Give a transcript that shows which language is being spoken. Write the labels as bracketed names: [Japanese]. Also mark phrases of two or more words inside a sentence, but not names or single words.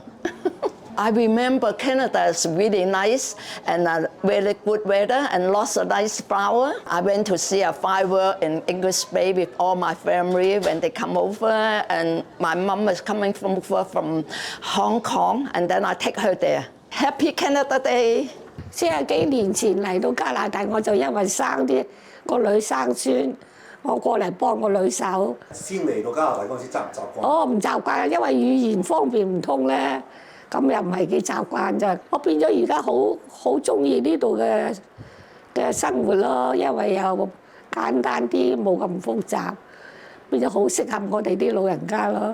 [English] I remember Canada is really nice and very good weather and lots of nice flowers. I went to see a firework in English Bay with all my family when they come over, and my mom is coming from Hong Kong, and then I take her there. Happy Canada Day! [Cantonese] 40 幾年前嚟到加拿大，我就因為生啲個女生孫，我過嚟幫個女手。先嚟到加拿大嗰陣時習唔習慣？我唔習慣，因為語言方面唔通咧。 咁又唔係幾習慣咋，我變咗而家好中意呢度嘅生活咯，因為又簡單啲，冇咁複雜，變咗好適合我哋啲老人家咯。